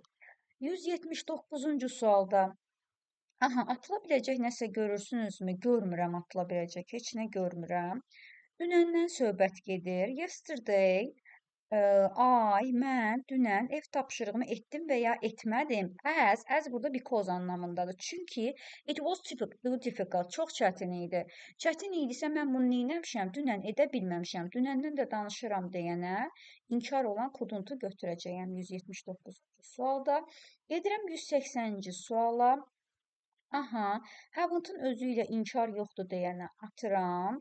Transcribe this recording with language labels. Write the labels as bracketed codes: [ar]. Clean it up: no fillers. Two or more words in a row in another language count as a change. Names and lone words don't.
[az] 179-cu sualda atıla biləcək nəsə görürsünüzmü? Görmürəm atıla biləcək. Heç nə görmürəm. Dünəndən söhbət gedir. Yesterday, mən dünən ev tapşırığımı etdim və ya etmədim. As burada because anlamındadır. [en] Çünki it was difficult, [az] çox çətin idi. Çətin idisə mən bunu neynəmişəm? Dünən edə bilməmişəm. Dünəndən də danışıram deyənə inkar olan couldn't-u götürəcəyəm 179-cu sualda. Gedirəm 180-ci suala. Haven't-ın özü ilə inkar yoxdur deyənə atıram.